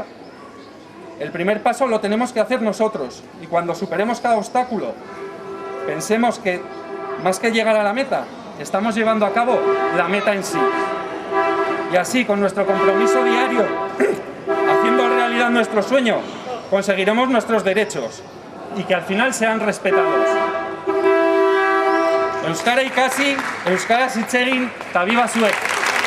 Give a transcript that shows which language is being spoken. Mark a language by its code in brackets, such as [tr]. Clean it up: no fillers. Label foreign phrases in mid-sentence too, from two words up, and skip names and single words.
[es] El primer paso lo tenemos que hacer nosotros, y cuando superemos cada obstáculo, pensemos que, más que llegar a la meta, estamos llevando a cabo la meta en sí. Y así, con nuestro compromiso diario, haciendo realidad nuestro sueño, conseguiremos nuestros derechos, y que al final sean respetados. [eu] Euskara ikasi, euskaraz hitz egin, eta biba zuek!